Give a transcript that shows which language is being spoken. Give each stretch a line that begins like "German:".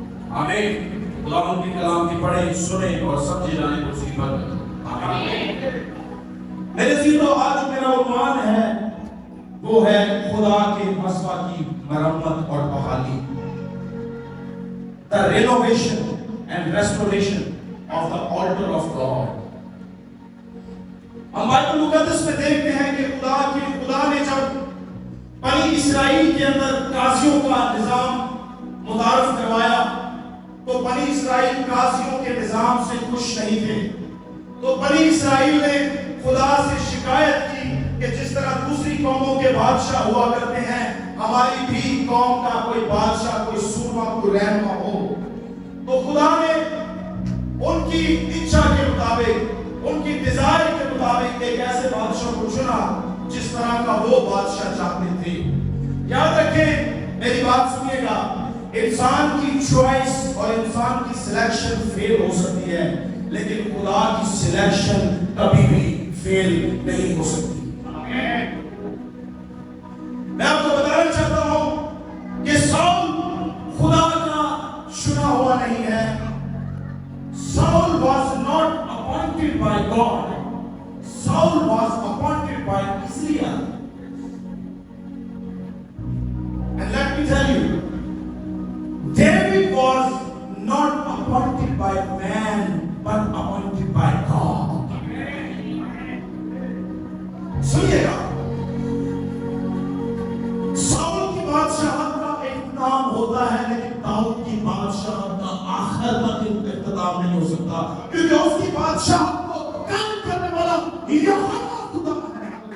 Urdu: آمین. خداوند کے کلام کی پڑھیں، سنیں اور سمجھے جانے کو اسی پر. آمین. میرے عزیزو، آج میرا عنوان ہے وہ ہے خدا کے مسبح کی مرمت اور بحالی.
English: The renovation and restoration of the altar of God.
Urdu: ہم بائبل مقدس میں دیکھتے ہیں کہ خدا نے جب بنی اسرائیل کے اندر قاضیوں کا نظام متعارف کروایا تو بنی اسرائیل قاضیوں کے نظام سے خوش نہیں تھے. تو بنی اسرائیل نے خدا سے شکایت کی کہ جس طرح دوسری قوموں کے بادشاہ ہوا کرتے ہیں، ہماری بھی قوم کا کوئی بادشاہ، کوئی سورما، کوئی رہنما ہو. تو خدا نے ان کی اچھا کے مطابق، ان کی ڈیزائر کے مطابق ایک ایسے بادشاہ کو چنا جس طرح کا وہ بادشاہ چاہتے تھے. یاد رکھیں، میری بات سنیے گا، انسان کی چوائس اور انسان کی سلیکشن فیل ہو سکتی ہے، لیکن خدا کی سلیکشن کبھی بھی فیل نہیں ہو سکتی. میں آپ کو بتانا چاہتا ہوں کہ ساؤل خدا کا چنا ہوا نہیں ہے.
English: Saul was not appointed by God. Saul was appointed by Israel. And let me tell you, David was not appointed by man, but appointed by God.
Urdu: سنیے گا، ساؤل کی بادشاہت کا اختتام ہوتا ہے، لیکن داؤد کی بادشاہت کا آخر تک اختتام نہیں ہو سکتا، کیونکہ اس کی بادشاہت کو قائم کرنے والا یہوہ خدا ہے.